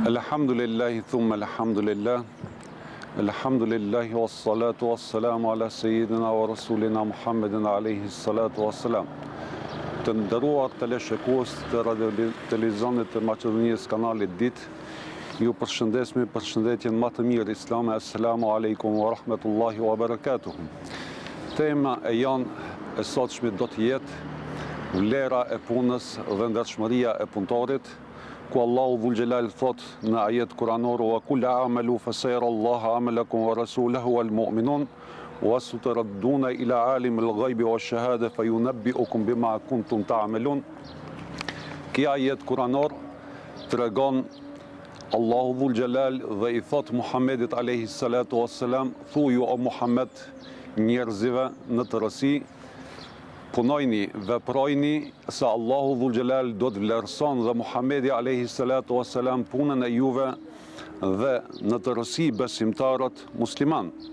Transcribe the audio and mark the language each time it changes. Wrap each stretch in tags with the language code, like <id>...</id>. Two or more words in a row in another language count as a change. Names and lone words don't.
<ar>الحمد لله ثم الحمد لله. الحمد لله والصلاة والسلام على سيدنا ورسولنا محمد عليه الصلاة والسلام.</ar> <sq>Të nderuar teleshikues të televizionit të Maqedonisë kanalit Ditë, ju përshëndes me përshëndetjen më të mirë islame.</sq> <ar>السلام عليكم ورحمة الله وبركاته.</ar> <sq>Tema e janë e sotshme do të jetë vlera e punës dhe ndershmëria e punëtorit, ku Allahu</sq> <ar>ذو الجلال</ar> <sq>thot në ajet kuranore:</sq> <ar>وقل اعملوا فسيرى الله عملكم ورسوله والمؤمنون وستردون إلى عالم الغيب والشهادة فينبئكم بما كنتم تعملون.</ar> <sq>Kjo ajet kuranor tregon Allahu</sq> <ar>ذو الجلال</ar> <sq>dhe i thot Muhammedit</sq> <ar>عليه الصلاة والسلام:</ar> <sq>thuju o Muhammed njerëzive në tërësi, punojni, veprojni, se Allahu</sq> <ar>ذو الجلال</ar> <sq>do të vlerëson dhe Muhammedi</sq> <ar>عليه الصلاة والسلام</ar> <sq>punën e juve dhe në tërësi besimtarët musliman.</sq>